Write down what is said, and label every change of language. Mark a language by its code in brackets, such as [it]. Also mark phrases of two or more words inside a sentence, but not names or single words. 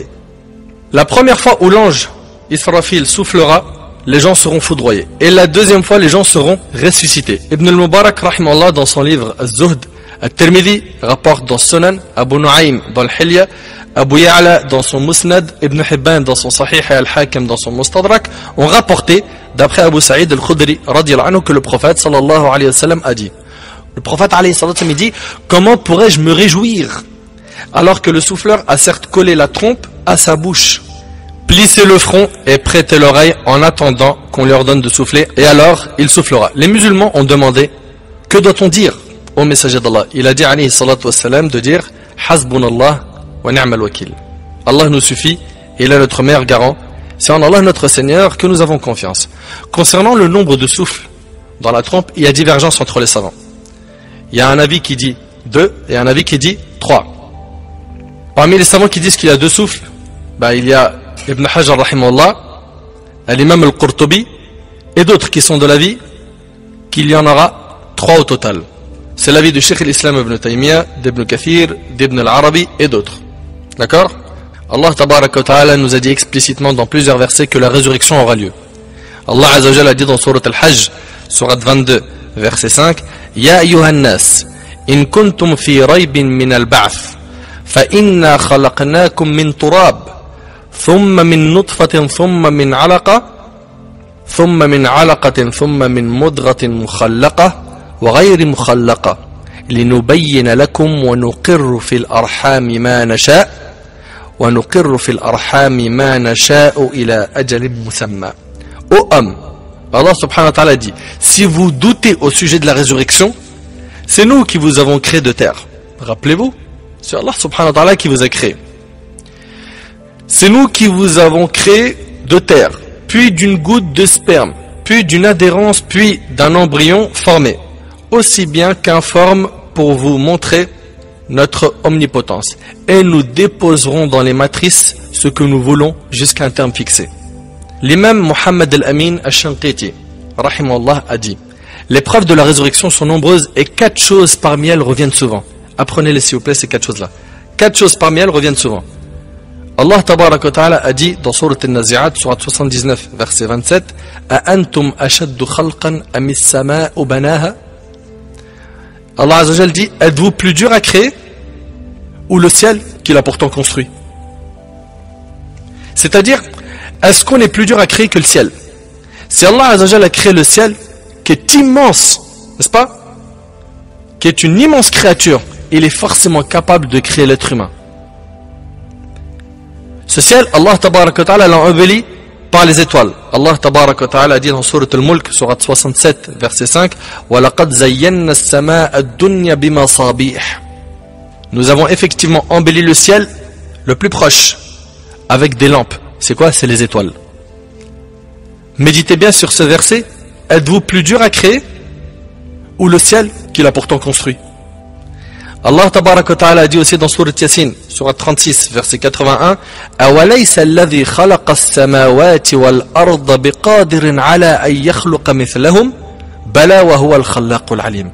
[fr] La première fois où l'ange Israfil soufflera, les gens seront foudroyés. Et la deuxième fois, les gens seront ressuscités. Ibn al-Mubarak, rahimahullah, dans son livre Az-Zuhd, At-Tirmidhi rapporte dans Sunan, Abu Nu'aym dans le Hilya, Abu Ya'la dans son Musnad, Ibn Hibban dans son Sahih et Al-Hakim dans son Mustadrak, ont rapporté, d'après Abu Sa'id al-Khudri, [ar] رضي الله عنه, [fr] que le prophète [ar] صلى الله عليه وسلم [fr] a dit. Le prophète [ar] عليه وسلم [fr] dit: comment pourrais-je me réjouir alors que le souffleur a certes collé la trompe à sa bouche? Plissez le front et prêtez l'oreille en attendant qu'on lui ordonne de souffler, et alors il soufflera. Les musulmans ont demandé: que doit-on dire au messager d'Allah? Il a dit [ar] عليه الصلاة والسلام [fr] de dire: [ar] حسبنا الله ونعم الوكيل. [fr] Allah nous suffit et il est notre meilleur garant. C'est en Allah notre Seigneur que nous avons confiance. Concernant le nombre de souffles dans la trompe, il y a divergence entre les savants. Il y a un avis qui dit 2 et un avis qui dit 3. Parmi les savants qui disent qu'il y a 2 souffles, il y a Ibn Hajar rahimahullah, l'imam al-Qurtubi et d'autres qui sont de l'avis qu'il y en aura 3 au total. C'est l'avis du Cheikh al-Islam Ibn Taymiyyah, d'Ibn Kathir, d'Ibn al-Arabi et d'autres. D'accord? Allah [ar] تبارك وتعالى [fr] nous a dit explicitement dans plusieurs versets que la résurrection aura lieu. Allah [ar] عز وجل [fr] a dit dans Sourate Al-Hajj, Sourate 22, verset 5, [ar] يا أيها الناس، إن كنتم في ريب من البعث، فإنا خلقناكم من تراب، ثم من نطفة، ثم من علقة، ثم من علقة، ثم من مضغة مخلقة، وغير مخلقة، لنبين لكم ونقر في الأرحام ما نشاء ونقر في الأرحام ما نشاء إلى أجل مسمى. [fr] Ô homme, Allah [ar] سبحانه وتعالى [fr] dit: si vous doutez au sujet de la résurrection, c'est nous qui vous avons créé de terre. Rappelez-vous, c'est Allah [ar] سبحانه وتعالى [fr] qui vous a créé. C'est nous qui vous avons créé de terre, puis d'une goutte de sperme, puis d'une adhérence, puis d'un embryon formé, aussi bien qu'informe pour vous montrer notre omnipotence. Et nous déposerons dans les matrices ce que nous voulons jusqu'à un terme fixé. L'imam Muhammad al-Amin al-Shanqiti, rahimahullah, a dit: les preuves de la résurrection sont nombreuses et 4 choses parmi elles reviennent souvent. Apprenez-les s'il vous plaît, ces 4 choses-là. 4 choses parmi elles reviennent souvent. Allah [ar] تبارك وتعالى [fr] a dit dans Sourate An-Nazi'at, Sourate 79, verset 27, [ar] أَأَنْتُمْ أَشَدُّ خَلْقًا أَمِ السَّمَاءُ بَنَاهَا. [fr] Allah [ar] عز وجل [fr] dit, êtes-vous plus dur à créer ou le ciel qu'il a pourtant construit? C'est-à-dire, est-ce qu'on est plus dur à créer que le ciel? Si Allah [ar] عز وجل [fr] a créé le ciel, qui est immense, n'est-ce pas? Qui est une immense créature, il est forcément capable de créer l'être humain. Ce ciel, Allah [ar] تبارك وتعالى [fr] l'a embelli par les étoiles. Allah [ar] تبارك وتعالى [fr] a dit dans Sourate Al-Mulk, Sourate 67, verset 5, [ar] وَلَقَدْ زَيَّنَّا السَّمَاءَ الدُّنْيَا بِمَصَابِيحٍ. [fr] Nous avons effectivement embelli le ciel le plus proche avec des lampes. C'est quoi? C'est les étoiles. Méditez bien sur ce verset. Êtes-vous plus dur à créer ou le ciel qu'il a pourtant construit? Allah [ar] تبارك وتعالى [fr] a dit aussi dans Sourate Yasin, Sourate 36, verset 81, [ar] أَوَلَيْسَ الَّذِي خَلَقَ السَّمَاوَاتِ وَالْأَرْضَ بِقَادِرٍ عَلَى أَن يَخْلُقَ مِثْلَهُمْ بَلَى وَهُوَ الْخَلَّاقُ الْعَلِيمُ.